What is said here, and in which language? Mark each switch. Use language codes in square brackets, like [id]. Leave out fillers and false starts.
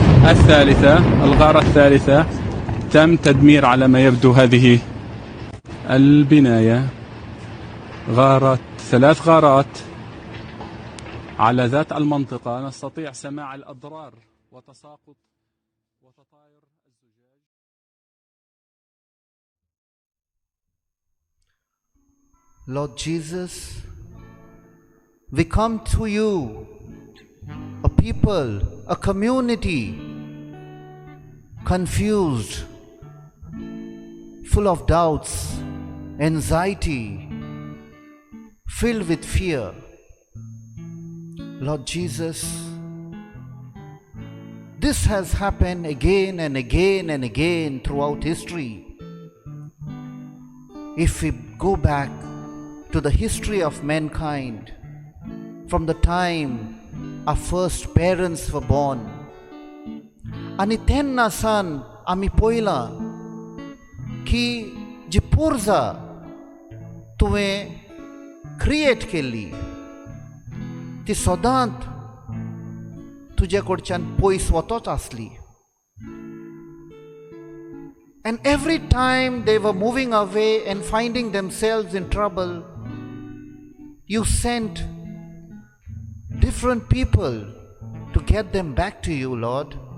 [ar] الثالثة الغارة الثالثة تم تدمير على ما يبدو هذه البناية. ثلاث غارات على ذات المنطقة. نستطيع سماع الأضرار وتساقط وتطاير الزجاج. [en] Lord Jesus, we come to you, a people, a community, confused, full of doubts, anxiety, filled with fear. Lord Jesus, this has happened again and again and again throughout history. If we go back to the history of mankind, from the time our first parents were born. [kok] आणि तेन्ना सान आमी पळयलां की जी पुर्जा तुवें क्रिएट केल्ली ती सदांच तुजे कडच्यान पयस वतच आसली. [en] And every time they were moving away and finding themselves in trouble, you sent different people to get them back to you, Lord.